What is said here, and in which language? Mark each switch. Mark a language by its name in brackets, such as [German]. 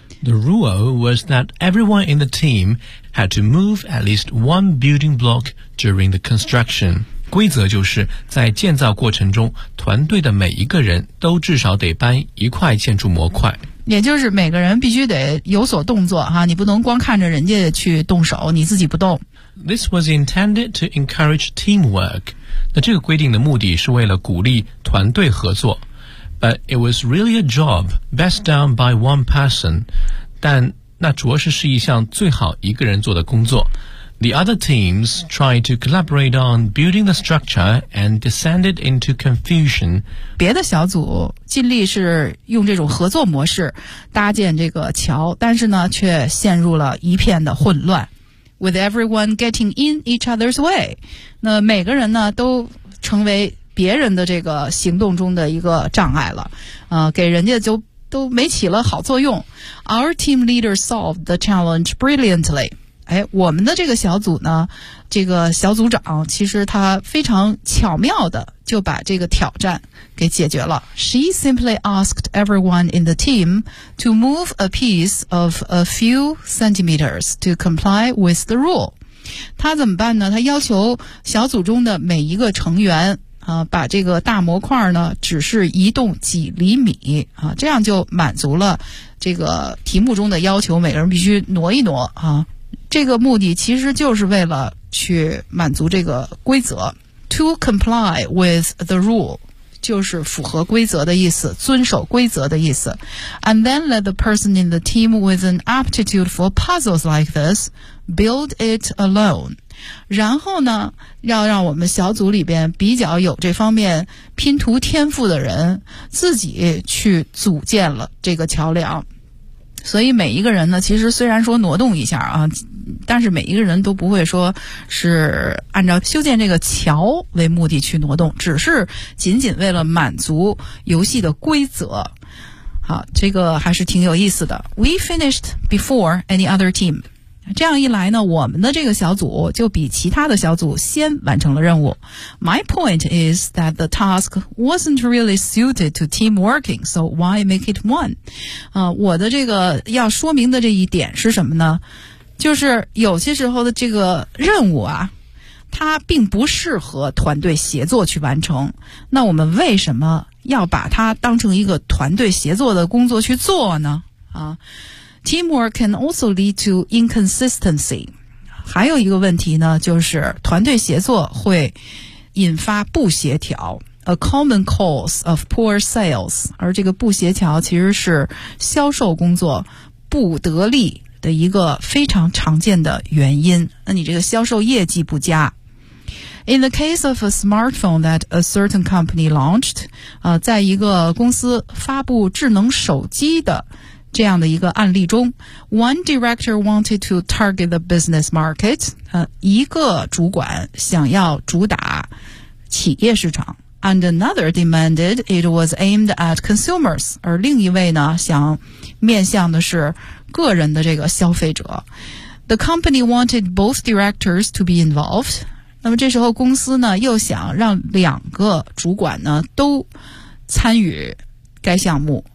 [English] The rule was that everyone in the team had to move at least one building block during the construction. [Chinese] 规则就是在建造过程中，团队的每一个人都至少得搬一块建筑模块。也就是每个人必须得有所动作哈，你不能光看着人家去动手，你自己不动。 [English] This was intended to encourage teamwork. [Chinese] 那这个规定的目的是为了鼓励团队合作。 [English] But it was really a job best done by one person. [Chinese] 但那着实是一项最好一个人做的工作。 [English] The other teams tried to collaborate on building the structure and descended into confusion. [Chinese] 别的小组尽力是用这种合作模式搭建这个桥，但是呢，却陷入了一片的混乱。 [English] With everyone getting in each other's way. [Chinese] 那每个人呢，都成为别人的这个行动中的一个障碍了，给人家就都没起了好作用。 [English] Our team leader solved the challenge brilliantly. [Chinese] 哎，我们的这个小组呢，这个小组长其实他非常巧妙的就把这个挑战给解决了。 [English] She simply asked everyone in the team to move a piece of a few centimeters to comply with the rule. [Chinese] 他怎么办呢？他要求小组中的每一个成员把这个大模块呢只是移动几厘米啊，这样就满足了这个题目中的要求，每个人必须挪一挪啊。这个目的其实就是为了去满足这个规则。 [English] To comply with the rule [Chinese] 就是符合规则的意思，遵守规则的意思。 [English] And then let the person in the team with an aptitude for puzzles like this build it alone. [Chinese] 然后呢，要让我们小组里边比较有这方面拼图天赋的人自己去组建了这个桥梁。所以每一个人呢，其实虽然说挪动一下啊，但是每一个人都不会说是按照修建这个桥为目的去挪动，只是仅仅为了满足游戏的规则。好，这个还是挺有意思的。 [English] We finished before any other team. [Chinese] 这样一来呢，我们的这个小组就比其他的小组先完成了任务。 [English] My point is that the task wasn't really suited to team working, so why make it one? [Chinese] 我的这个要说明的这一点是什么呢？就是有些时候的这个任务啊，它并不适合团队协作去完成。那我们为什么要把它当成一个团队协作的工作去做呢？ [English] 啊，Teamwork can also lead to inconsistency. [Chinese] 还有一个问题呢，就是团队协作会引发不协调。 [English] A common cause of poor sales. [Chinese] 而这个不协调其实是销售工作不得力的一个非常常见的原因。那你这个销售业绩不佳。 [English] In the case of a smartphone that a certain company launched, [Chinese] 在一个公司发布智能手机的这样的一个案例中， [English] One director wanted to target the business market. [Chinese] 一个主管想要主打企业市场。 [English] And another demanded it was aimed at consumers. [Chinese] 而另一位呢，想面向的是个人的这个消费者。 [English] The company wanted both directors to be involved. [Chinese] 那么这时候公司呢，又想让两个主管呢，都参与该项目。